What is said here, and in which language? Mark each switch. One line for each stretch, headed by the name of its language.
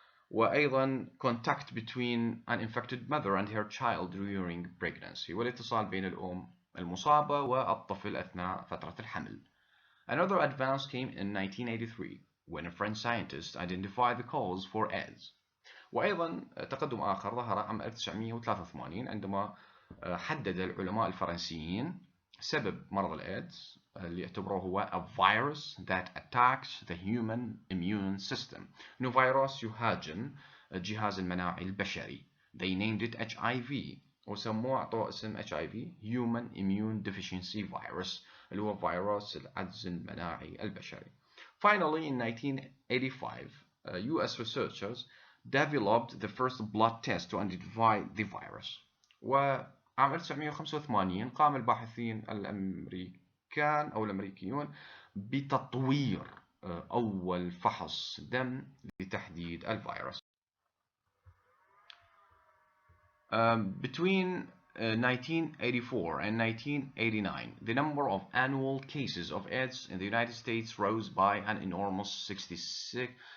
English: وأيضا contact between an infected mother and her child during pregnancy،
Arabic: والاتصال بين الأم المصابة والطفل أثناء فترة الحمل.
English: Another advance came in 1983 when a French scientist identified the cause for AIDS.
Arabic: وأيضا تقدم آخر ظهر عام 1983 عندما حدد العلماء الفرنسيين سبب مرض الإيدز اللي اعتبروه هو
English: a virus that attacks the human immune system.
Arabic: إنه فيروس يهاجم الجهاز المناعي البشري.
English: They named it
Arabic: HIV وسموه أعطوه اسم HIV Human Immune Deficiency Virus اللي هو فيروس العجز المناعي البشري.
English: Finally, in 1985, US researchers developed the first blood test to identify the virus.
Arabic: وعام 1985 قام الباحثين الأمريكيون بتطوير أول فحص دم لتحديد الفيروس.
English: Between 1984 and 1989, the number of annual cases of AIDS in the United States rose by an enormous 660%.